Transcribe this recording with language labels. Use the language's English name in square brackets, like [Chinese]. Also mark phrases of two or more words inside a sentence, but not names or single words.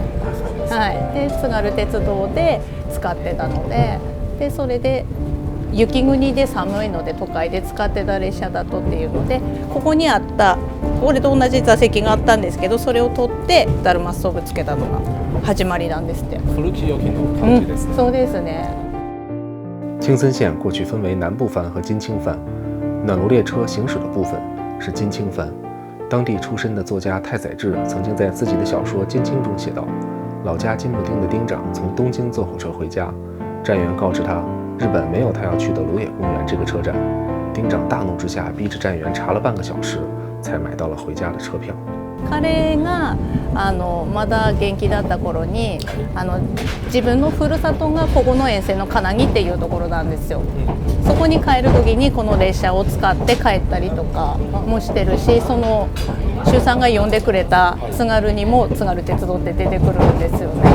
[Japanese] で津軽鉄道で使ってたので、それで雪国で寒いので都会で使ってた列車だとっていうので、ここにあったこれと同じ座席があったんですけど、それを取ってだるまストーブつけたのが始まりなんですって。古き良きの感じですね。そうですね。 [Chinese] 青森县过去分为南部藩和津轻藩，暖炉列车行驶的部分是津轻藩。当地出身的作家太宰治曾经在自己的小说《津轻》中写道，老家金木町的町长从东京坐火车回家，站员告知他，日本没有他要去的芦野公园这个车站。町长大怒之下，逼着站员查了半个小时，才买到了回家的车票。 [Japanese] 彼がまだ元気だった頃に自分のふるさとがここの沿線の金木っていうところなんですよ。そこに帰る時にこの列車を使って帰ったりとかもしてるし、その周さんが呼んでくれた津軽にも津軽鉄道って出てくるんですよね。